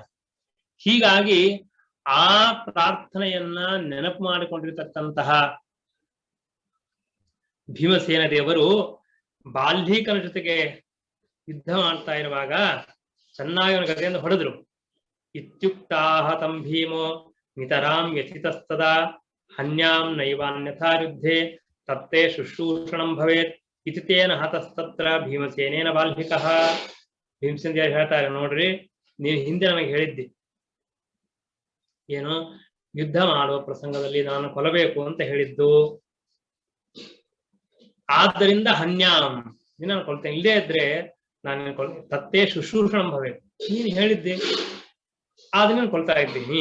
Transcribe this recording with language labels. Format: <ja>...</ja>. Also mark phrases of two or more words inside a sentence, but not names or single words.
<kn>ಹೀಗಾಗಿ ಆ ಪ್ರಾರ್ಥನೆಯನ್ನ ನೆನಪು ಮಾಡಿಕೊಂಡಿರತಕ್ಕಂತಹ ಭೀಮಸೇನ ದೇವರು ಬಾಲ್ಹೀಕನ ಜೊತೆಗೆ ಯುದ್ಧ ಮಾಡ್ತಾ ಇರುವಾಗ ಚೆನ್ನಾಗಿ ಅವನ ಗದೆಯಿಂದ ಹೊಡೆದ್ರು.</kn> <sa>ಇತ್ಯುಕ್ತಾಹ ತಂ ಭೀಮೋ ನಿತರಾಂ ವ್ಯಥಿತಸ್ತದಾ ಹನ್ಯಾಂ ನೈವಾನ್ಯಥಾ ಯುದ್ಧೇ ತತ್ತೇ ಶುಶ್ರೂಷಣಂ ಭವೇತ್ ಇತಿ ತೇನ ಹತಸ್ತತ್ರ ಭೀಮಸೇನೇನ ಬಾಲ್ಹಿಕಃ.</sa> <kn>ಭೀಮಸೇನ ದೇವರು ಹೇಳ್ತಾರೆ, ನೋಡ್ರಿ ನೀವು ಹಿಂದೆ ನನಗೆ ಹೇಳಿದ್ದಿ, ಏನು ಯುದ್ಧ ಮಾಡುವ ಪ್ರಸಂಗದಲ್ಲಿ ನಾನು ಕೊಲ್ಲಬೇಕು ಅಂತ ಹೇಳಿದ್ದು. ಆದ್ದರಿಂದ ಹನ್ಯಾಂ, ನಾನು ಕೊಲ್ತೇನೆ, ಇಲ್ಲೇ ಇದ್ರೆ ನಾನು</kn> <sa>ತತ್ತೇ ಶುಶ್ರೂಷಣಂ ಭವೇತ್,</sa> <kn>ನೀನು ಹೇಳಿದ್ದೆ ಆದ್ರೆ ನಾನು ಕೊಲ್ತಾ ಇದ್ದೀನಿ.</kn>